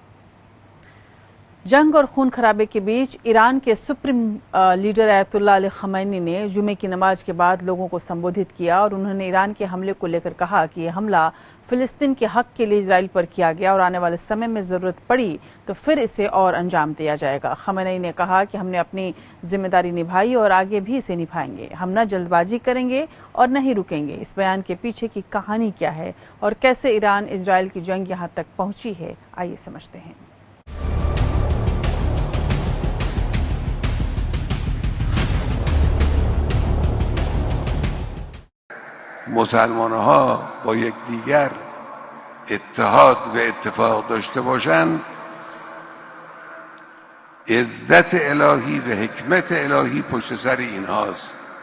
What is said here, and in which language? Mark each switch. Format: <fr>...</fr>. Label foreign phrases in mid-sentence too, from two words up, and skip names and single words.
<hi>जंग और खून खराबे के बीच ईरान के</hi> <en>supreme leader</en> <hi>अयतुल्लाह अली खमैनी ने जुमे की नमाज के बाद लोगों को संबोधित किया और उन्होंने ईरान के हमले को लेकर कहा कि यह हमला फिलिस्तीन के हक के लिए इजराइल पर किया गया और आने वाले समय में ज़रूरत पड़ी तो फिर इसे और अंजाम दिया जाएगा। खमैनी ने कहा कि हमने अपनी जिम्मेदारी निभाई और आगे भी इसे निभाएंगे। हम न जल्दबाजी करेंगे और न ही रुकेंगे। इस बयान के पीछे की कहानी क्या है और कैसे ईरान इजराइल की जंग यहाँ तक पहुँची है, आइए समझते हैं।</hi> <fa>مسلمان‌ها با یکدیگر اتحاد و اتفاق داشته باشند عزت الهی و حکمت الهی پشت سر اینهاست.</fa>